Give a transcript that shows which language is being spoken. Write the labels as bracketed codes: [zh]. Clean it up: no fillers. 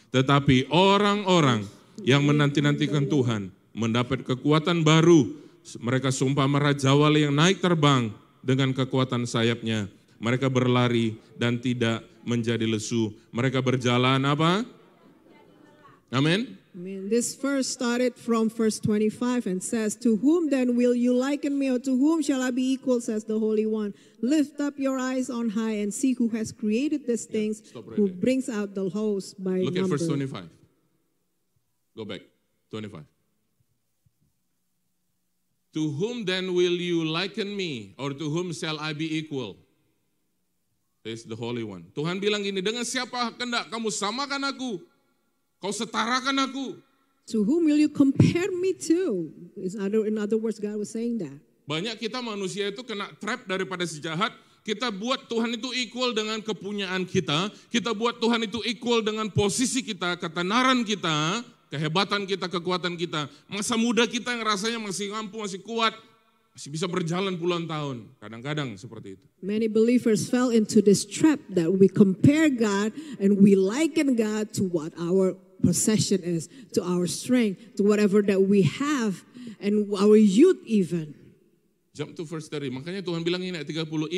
[id] Tetapi orang-orang yang menanti-nantikan Tuhan mendapat kekuatan baru. Mereka seumpama raja wali yang naik terbang dengan kekuatan sayapnya. Mereka berlari dan tidak menjadi lesu. Mereka berjalan apa? Amin. [en] I mean, this verse started from verse 25 and says, "To whom then will you liken me, or to whom shall I be equal, says the Holy One. Lift up your eyes on high and see who has created these things, stop right who there. brings out the host by Look at number." verse 25. Go back, 25. To whom then will you liken me, or to whom shall I be equal? Says the Holy One. [id] Tuhan bilang gini, dengan siapa hendak kamu samakan aku? Kau setarakan aku. [en] To whom will you compare me to? In other words, God was saying that. [id] Banyak kita manusia itu kena trap daripada si jahat. Kita buat Tuhan itu equal dengan kepunyaan kita. Kita buat Tuhan itu equal dengan posisi kita, ketenaran kita, kehebatan kita, kekuatan kita. Masa muda kita yang rasanya masih mampu, masih kuat, masih bisa berjalan puluhan tahun. Kadang-kadang seperti itu. [en] Many believers fell into this trap that we compare God and we liken God to what our possession is, to our strength, to whatever that we have, and our youth even. Jump to verse 30. [id] Makanya Tuhan bilang ini ayat 30.